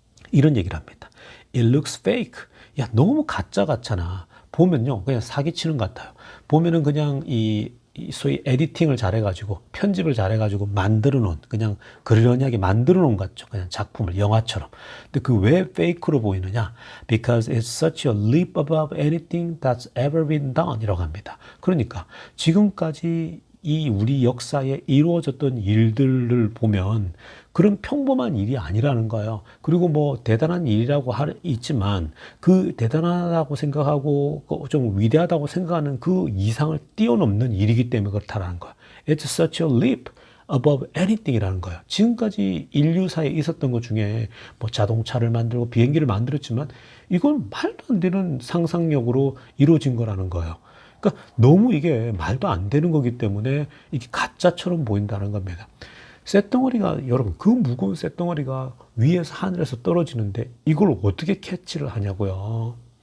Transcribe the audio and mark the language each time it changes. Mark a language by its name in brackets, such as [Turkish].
[Korean] 이런 얘기를 합니다. [English] It looks fake. [Korean] 야, 너무 가짜 같잖아. 보면요, 그냥 사기치는 것 같아요. 보면은 그냥 이 소위 에디팅을 잘해가지고 편집을 잘해가지고 만들어 놓은 그냥 그러려니하게 만들어 놓은 것 같죠. 그냥 작품을 영화처럼. 근데 그 왜 페이크로 보이느냐? [English] Because it's such a leap above anything that's ever been done [Korean] 이라고 합니다. 그러니까 지금까지 이 우리 역사에 이루어졌던 일들을 보면 그런 평범한 일이 아니라는 거예요. 그리고 뭐 대단한 일이라고 있지만 그 대단하다고 생각하고 좀 위대하다고 생각하는 그 이상을 뛰어넘는 일이기 때문에 그렇다라는 거예요. [English] It's such a leap above anything [Korean] 이라는 거예요. 지금까지 인류사에 있었던 것 중에 뭐 자동차를 만들고 비행기를 만들었지만 이건 말도 안 되는 상상력으로 이루어진 거라는 거예요. 그러니까 너무 이게 말도 안 되는 거기 때문에 이게 가짜처럼 보인다는 겁니다. 쇳덩어리가 여러분 그 무거운 쇳덩어리가 위에서 하늘에서 떨어지는데 이걸 어떻게 캐치를 하냐고요.